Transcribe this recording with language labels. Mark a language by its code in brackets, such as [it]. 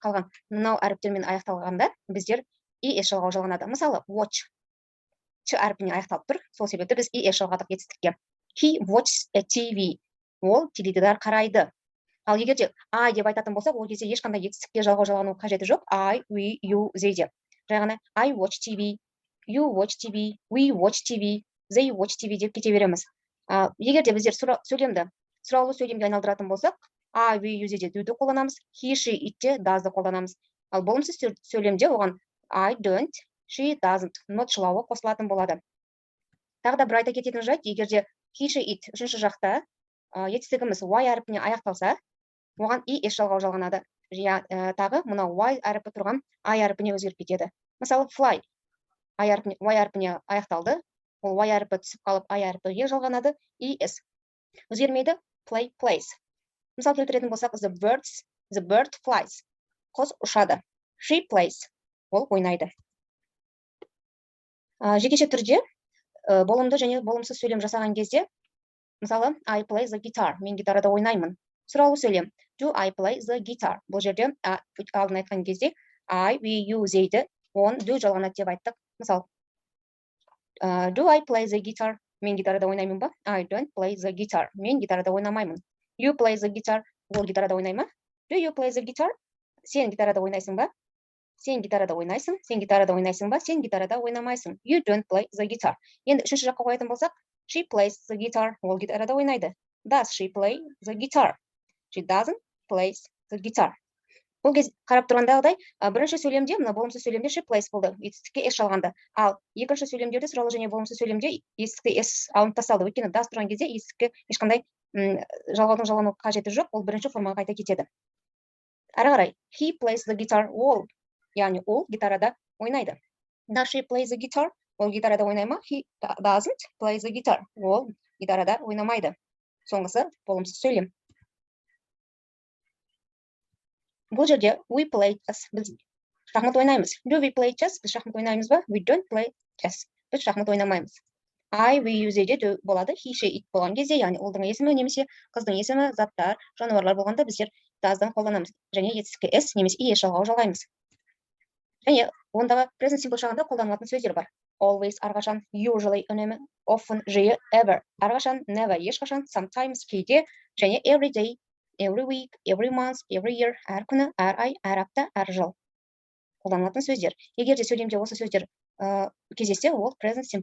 [kk] Қалған мынау әріптермен аяқталғанда біздер es жалғау жалғанады. Мысалы, watch ч әрпіне аяқталып тұр. Сол себепті біз es жалғадық етістікке. [en] He watches a TV. [kk] Ол теледидар қарайды. Ал егер де I деп айтатын болсақ, ол кезде ешқандай етістікке жалғау жалғану қажеті жоқ. [en] I, we, you, they деп. [kk] Жай ғана [en] I watch TV, you watch TV, we watch TV, they watch TV деп кете береміз. [kk] Егер де біздер сұраулы сөйлемге айналдыратын болсақ, I, we, you, they де do'ды қолданамыз, he, she, itте does'ды қолданамыз. Ал болымсыз сөйлемде оған I don't, she doesn't, not жылауы қосылатын болады. Тағы да бір айта кететін жайт, егер де he, she, it үшінші жақта етістігіміз y әріпіне аяқталса, оған es жалғау жалғанады. Тағы мынау y әріпі тұрған I әріпіне өзгеріп кетеді. Мысалы, fly y әріпіне аяқталды, ол y әріпі түсіп қалып I әріпіге жалғанады, es өзгермейді. [en] Play, plays. [kk] Мысал келтіретін болсақ, [en] the bird flies. [kk] Құс ұшады. [en] She plays. [kk] Ол ойнайды. Жекеше түрде болымды және болымсыз сөйлем жасаған кезде, мысалы, [en] I play the guitar. [kk] Мен гитарада ойнаймын. Сұраулы сөйлем. [en] Do I play the guitar? [kk] Бұл жерде алдын айтқан кезде I, we, you, theyді он do жалғанады деп айттық. [en] Мысалы, do I play the guitar? [kk] Мен гитарада ойнаймын ба? [en] I don't play the guitar. [kk] Мен гитарада ойнамаймын. [en] You play the guitar. [kk] Ол гитарада ойнайма? [en] Do you play the guitar? [kk] Сен гитарада ойнайсың ба? Сен гитарада ойнайсың. Сен гитарада ойнайсың ба? Сен гитарада ойнамайсың. [en] You don't play the guitar. [kk] Енді үшінші жаққа қоятын болсақ, [en] she plays the guitar. [kk] Ол гитарада ойнайды. [en] Does she play the guitar? She doesn't play the guitar. [kk] Бұл кез қарап тұрғандағыдай, бірінші сөйлемде, мына болымсыз сөйлемде she plays болды, етістікке s жалғанды. Ал екінші сөйлемдерде, сұраулы және болымсыз сөйлемде етістікке s алынып тасталды. Өйткені does тұрған кезде етістікке ешқандай жалғаудың жалғану қажеті жоқ, ол бірінші формаға қайта кетеді. Әрі қарай, [en] he plays the guitar, [kk] яғни ол гитарада ойнайды. [en] Does she play the guitar? [kk] Ол гитарада ойнайма? [en] He doesn't play the guitar. [kk] Ол гитарада ойнамайды. Соңғысы болымсыз сөйлем. Бұл жерде [en] we play chess. [kk] Біз шахмат ойнаймыз. [en] Do we play chess? [kk] Біз шахмат ойнаймыз ба? [en] We don't play chess. [kk] Біз шахмат ойнамаймыз. I, we, you, they де болады. He, she, it болған кезде, яғни ұлдың есімі немесе қыздың есімі, заттар, жануарлар болғанда біздер does'дан қолданамыз. Және етістікке s немесе es жалғау жалғаймыз. Және ондағы present simple шағында қолданылатын сөздер бар. Always әрқашан, usually үнемі, often жиі, ever әрқашан, never ешқашан, sometimes кейде, және [en] every day, every week, every month, every year [kk] әр күні, әр ай, әр апта, әр жыл қолданылатын сөздер. Егер де сөйлемде осы сөздер кездессе, ол present simple